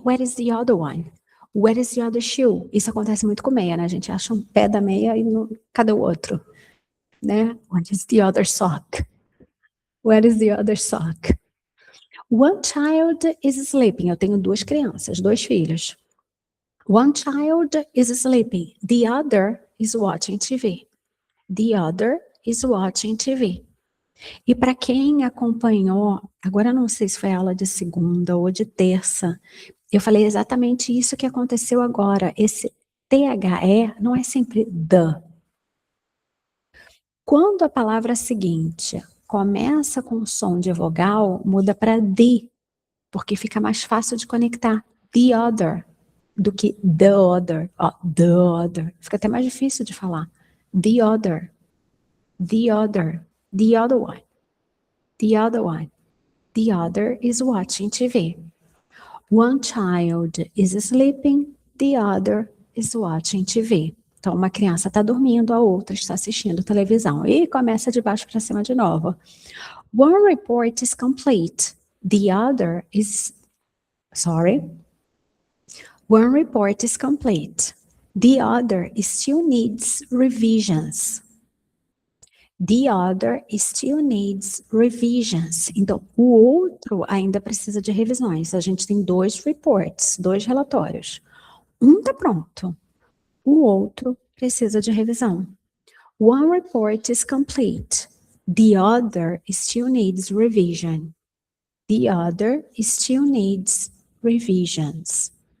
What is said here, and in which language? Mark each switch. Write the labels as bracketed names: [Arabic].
[English] Where is the other one? Where is the other shoe? [Portuguese] Isso acontece muito com meia, né? A gente acha um pé da meia e não... cadê o outro? Né? [English] Where is the other sock? Where is the other sock? One child is sleeping. [Portuguese] Eu tenho duas crianças, dois filhos. [English] One child is sleeping. The other is watching TV. The other is watching TV. [Portuguese] E para quem acompanhou, agora eu não sei se foi aula de segunda ou de terça, eu falei exatamente isso que aconteceu agora. Esse THE não é sempre the. Quando a palavra seguinte começa com som de vogal, muda para the, porque fica mais fácil de conectar the other do que the other. Ó, the other. Fica até mais difícil de falar. [English] The other. The other. The other one. The other one. The other is watching TV. One child is sleeping. The other is watching TV. [Portuguese] Então, uma criança está dormindo, a outra está assistindo televisão. E começa de baixo para cima de novo. [English] One report is complete. The other is... Sorry. One report is complete. The other still needs revisions. The other still needs revisions. [Portuguese] Então, o outro ainda precisa de revisões. A gente tem dois reports, dois relatórios. Um está pronto. O outro precisa de revisão. [English] One report is complete. The other still needs revision. The other still needs revisions.